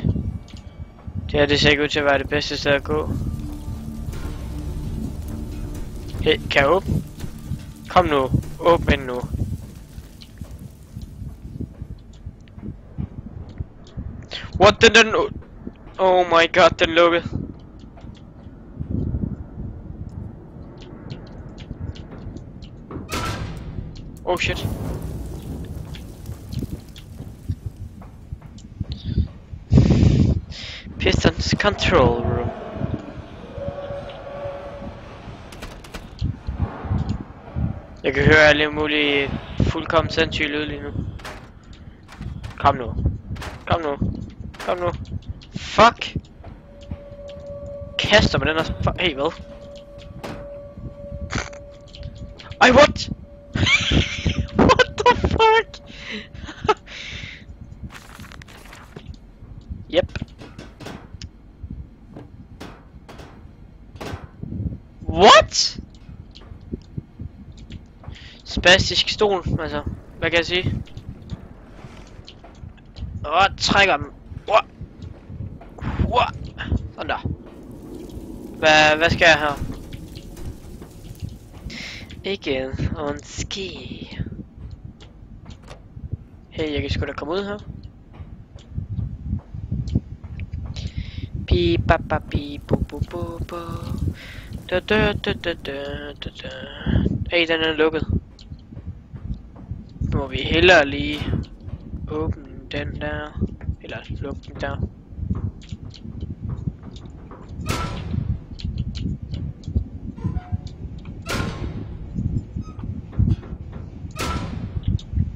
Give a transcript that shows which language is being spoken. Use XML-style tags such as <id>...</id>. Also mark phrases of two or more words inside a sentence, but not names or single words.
<da>Det her, det ser ikke ud til at være det bedste sted at gå. Hey, kan jeg åbne? Kom nu, åbn den nu. What den...</da> <en>Oh my god,</en> <da>den lukkede.</da> <en>Oh shit. Pistons control room.</en> <da>Jeg kan høre alle mulige fuldkommen sindssyge lyd lige nu. Kom nu. Kom nu. Kom nu. Fuck. Kaster med den her. Hey, hvad? Ej,</da> <en>what? What the fuck? Yep. What?</en> <da>Spastisk stol, altså. Hvad kan jeg sige? Trækker dem. Sådan der. Hvad skal jeg her? Igen on ski. Hey, jeg kan sgu da komme ud her. Bi ba ba bi bu bu bu bu. Da da da da da da da. Hey, den er lukket. Nu må vi hellere lige åbne den der. Eller lukke den der. Nå.</da>